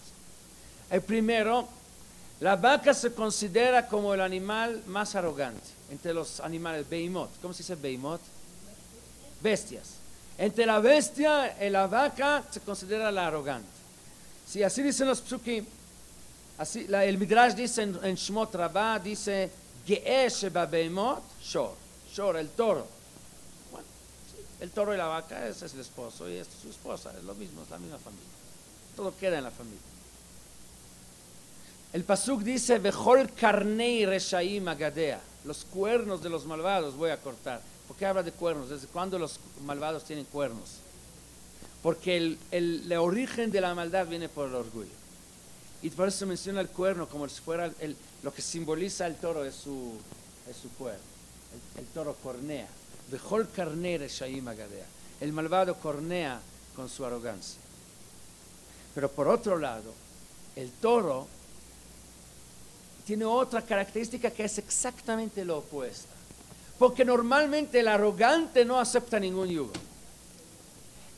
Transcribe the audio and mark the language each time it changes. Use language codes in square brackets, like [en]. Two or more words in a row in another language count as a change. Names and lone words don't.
[es] El primero, la vaca se considera como el animal más arrogante entre los animales, beimot. ¿Cómo se dice beimot? Bestias. Entre la bestia y la vaca se considera la arrogante. Sí, así dicen los psukim. Así, el Midrash dice en Shmot Rabbah, dice, [he] גאה שבבהמות שור. [es] Shor, el toro. Bueno, sí, el toro y la vaca, ese es el esposo y esta es su esposa, es lo mismo, es la misma familia. Todo queda en la familia. El pasuk dice, [he] וכל קרני רשעים אגדע. [es] Los cuernos de los malvados voy a cortar. ¿Por qué habla de cuernos? ¿Desde cuándo los malvados tienen cuernos? Porque el origen de la maldad viene por el orgullo. Y por eso se menciona el cuerno como si fuera lo que simboliza el toro es su cuerno. El toro cornea. [he] וכל קרני רשעים אגדע. [es] El malvado cornea con su arrogancia. Pero por otro lado, el toro tiene otra característica que es exactamente lo opuesto. Porque normalmente el arrogante no acepta ningún yugo.